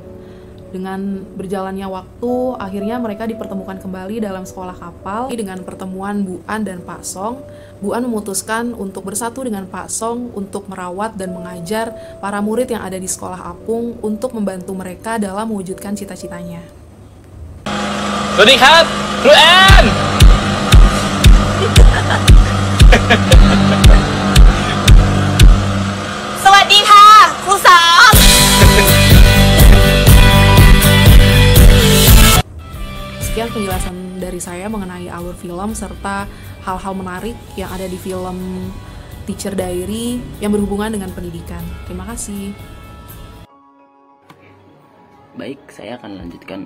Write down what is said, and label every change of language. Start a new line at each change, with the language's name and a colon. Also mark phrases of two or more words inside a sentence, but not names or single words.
Indonesian: Dengan berjalannya waktu, akhirnya mereka dipertemukan kembali dalam sekolah kapal. Dengan pertemuan Bu An dan Pak Song, Bu An memutuskan untuk bersatu dengan Pak Song untuk merawat dan mengajar para murid yang ada di sekolah apung untuk membantu mereka dalam mewujudkan cita-citanya.
Thai: สวัสดีครับครูแอน สวัสดีค่ะครูสอง
Indonesian: Sekian penjelasan dari saya mengenai alur film serta hal-hal menarik yang ada di film Teacher Diary yang berhubungan dengan pendidikan. Terima kasih. Baik, saya akan lanjutkan.